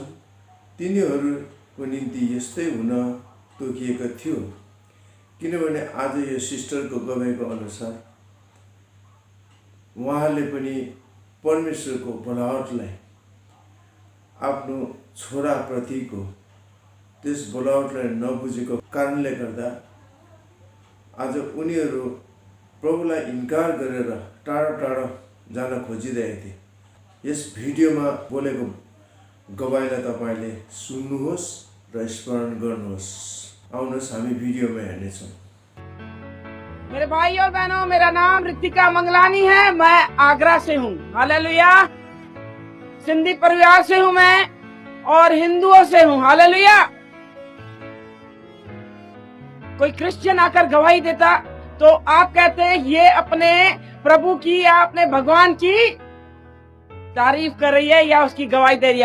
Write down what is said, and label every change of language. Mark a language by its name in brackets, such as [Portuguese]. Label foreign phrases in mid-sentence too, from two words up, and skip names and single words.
[Nepali] तिनीहरूको निम्ति यस्तै हुन तोकिएको थियो, किनभने आज यो सिस्टरको गवाईको अनुसार उहाँले पनि परमेश्वरको बोलावटलाई आफ्नो छोराप्रतिको त्यस बोलावटलाई नबुझेको कारणले गर्दा आज उनीहरू प्रभुलाई इन्कार गरेर टाढा टाढा जान खोजिरहेका थिए। यस भिडियोमा बोलेको गवाईलाई तपाईले सुन्नुहोस् र स्मरण गर्नुहोस्। आउनुहोस् हामी भिडियोमा हेर्नेछौँ। [Hindi] मेरे भाई और बहनों, मेरा नाम रितिका मंगलानी है। मैं आगरा से हूँ। हालेलुया। सिंधी परिवार से हूँ मैं और हिंदुओं से हूँ। हालेलुया। कोई क्रिश्चियन आकर गवाही देता तो आप कहते हैं ये अपने प्रभु की या अपने भगवान की तारीफ कर रही है या उसकी गवाही दे रही है।